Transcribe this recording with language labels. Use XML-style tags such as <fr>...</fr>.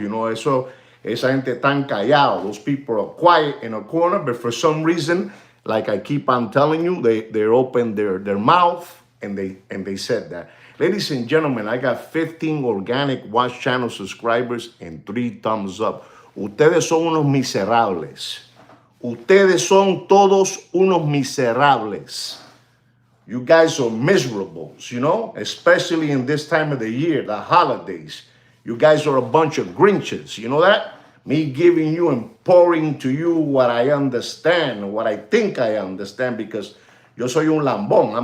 <es>Esa gente tan callado.</es> <en>Those people are quiet in a corner, but for some reason, like I keep on telling you, they opened their mouth and they said that. Ladies and gentlemen, I got 15 organic watch channel subscribers and 3 thumbs up.</en> <es>Ustedes son unos miserables. Ustedes son todos unos miserables.</es> <en>You guys are miserables, especially in this time of the year, the holidays. You guys are a bunch of Grinches, you know that? Me giving you and pouring to you what I understand, what I think I understand, because</en> <es>yo soy un lambón.</es>